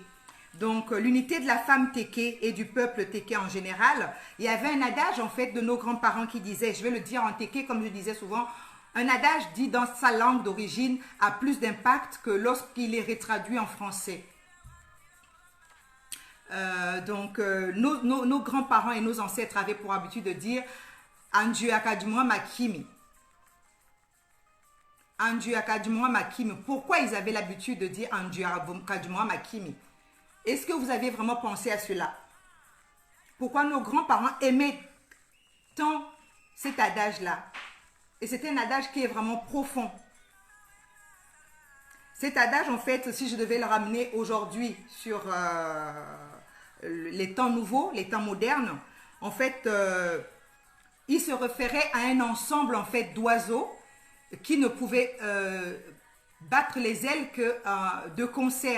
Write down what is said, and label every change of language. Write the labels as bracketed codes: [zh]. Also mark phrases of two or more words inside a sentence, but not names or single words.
[fr] Donc, l'unité de la femme Teke et du peuple Teke en général, il y avait un adage en fait de nos grands-parents qui disait, je vais le dire en Teke comme je disais souvent, un adage dit dans sa langue d'origine a plus d'impact que lorsqu'il est retraduit en français. Nos grands-parents et nos ancêtres avaient pour habitude de dire [tek] Anju akadjumwa makimi. Anju akadjumwa makimi. [fr] Pourquoi ils avaient l'habitude de dire [tek] Anju akadjumwa makimi? [fr] Est-ce que vous avez vraiment pensé à cela? Pourquoi nos grands-parents aimaient tant cet adage-là? Et c'est un adage qui est vraiment profond. Cet adage, en fait, si je devais le ramener aujourd'hui sur les temps nouveaux, les temps modernes, en fait, il se référait à un ensemble en fait d'oiseaux qui ne pouvaient battre les ailes que de concert.